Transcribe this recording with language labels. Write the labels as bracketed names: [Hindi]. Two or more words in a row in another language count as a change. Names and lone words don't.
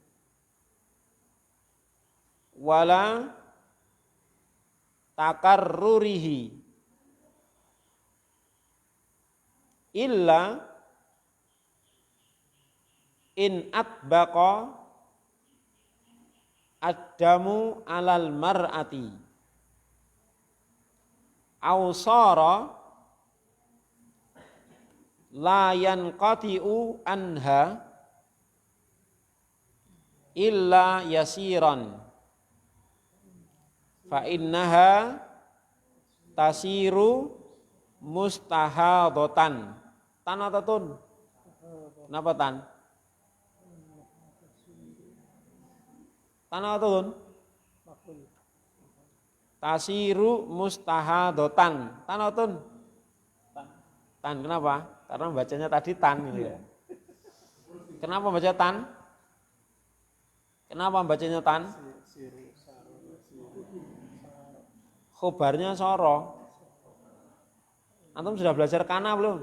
[Arabic] ولا تكرره إلا إن أطبق الدم على المرأة أو صار لا ينقطع عنها إلا يسيرا فإنها تصير مستحاضة. [Indonesian] Tan atau tun? Kenapa tan? Tan atau tun? [Arabic] تصير مستحاضة. [Indonesian] Tan atun? Tan. Kenapa? Karena bacanya tadi tan gitu ya. Kenapa baca tan? Kenapa bacanya tan? Khobarnya soro. Antum sudah belajar kana belum?